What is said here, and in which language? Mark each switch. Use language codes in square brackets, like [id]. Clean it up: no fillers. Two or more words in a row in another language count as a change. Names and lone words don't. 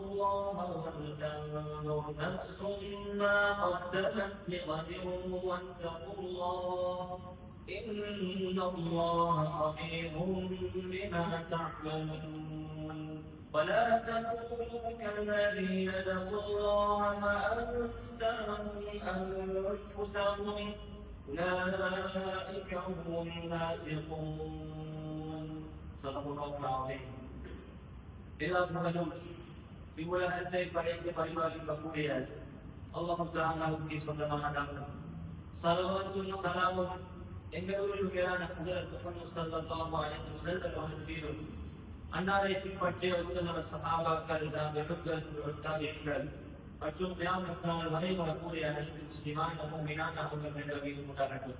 [ar] الله ولتنظر نفس ما قدمت لغد واتقوا الله إن الله خبير بما تعملون ولا تكونوا كالذين نسوا الله فأنساهم أنفسهم أولئك هم الفاسقون صدق الله العظيم. [ta] எல்லா புகழும் இவ்வுலகத்தை படைத்து பரிபாலிக்கக்கூடிய அல்லாஹ் தஆலாவுக்கு சொந்தமானதாகும். ஸலவாத்தும் ஸலாமும் எங்களுடைய மேலான ஹஜ்ரத் முஹம்மது [ar] صلى الله عليه وسلم [ta] அவர்களின் அன்னாரை பின்பற்றிய உத்தம சஹாபாக்கள் தாபிகள் மற்றும் கியாமத் நாள் வரை வரக்கூடிய அனைத்து முஸ்லிமான முஃமினான அவர்கள் மீது உண்டாகட்டும்.